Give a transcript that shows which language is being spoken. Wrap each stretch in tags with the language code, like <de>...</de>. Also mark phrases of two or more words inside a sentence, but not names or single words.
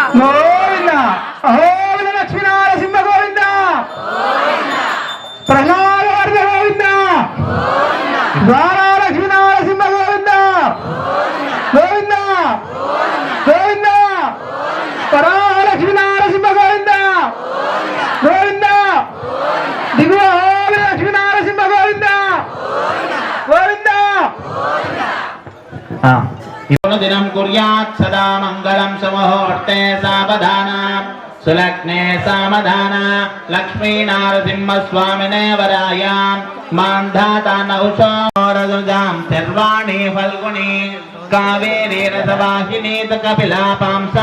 <te>అహోబిల లక్ష్మీనారసింహ గోవింద ప్రహ్లాద గోవింద ద్వారా లక్ష్మీనారసింహ గోవింద గోవింద గోవింద పరా లక్ష్మీనారసింహ గోవింద గోవింద దిగువ అహోబిల లక్ష్మీనారసింహ గోవింద గోవింద</te> <sa>दिनं कुर्यात् सदा मङ्गलं सुमुहूर्ते सावधान सुलग्ने सावधान लक्ष्मीनारसिंहस्वामिने वरायां मान्धाता नौषोरजुजां सर्वाणि फल्गुनी कावेरी रसवाहिनी कपिला पांसा</sa>